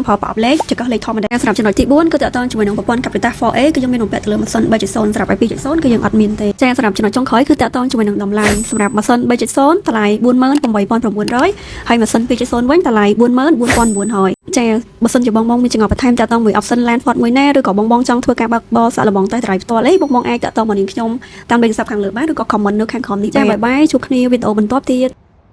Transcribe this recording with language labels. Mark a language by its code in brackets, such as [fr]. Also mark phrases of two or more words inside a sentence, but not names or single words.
[km] ប្រើប្រអប់លេខចង្កឹះលេខធម្មតាសម្រាប់ចំណុចទី4គឺតើតោះជាមួយនឹងប្រព័ន្ធ Capita 4A គឺយើងមានបំពាក់ទៅលើម៉ាស៊ីន 3.0 សម្រាប់ 2.0 គឺយើងអត់មានទេចាសម្រាប់ចំណុចចុងក្រោយគឺតើតោះជាមួយនឹងតម្លៃសម្រាប់ម៉ាស៊ីន 3.0 តម្លៃ 48900 ហើយម៉ាស៊ីន 2.0 វិញតម្លៃ 44900 ចាបើសិនជាបងមានចង្អុលបន្ថែមតើតោះមួយ [en] option land fort [km] មួយណាឬក៏បងចង់ធ្វើការបើកបរសាកល្បងតេស្ត drive ផ្ទាល់អីបងអាចតើតោះមកនាងខ្ញុំតាមលេខទូរស័ព្ទខាងលើបានឬក៏ comment នៅខាងក្រោមនេះចាបាយបាយជួបគ្នាវីដេអូបន្ទាប់ទៀត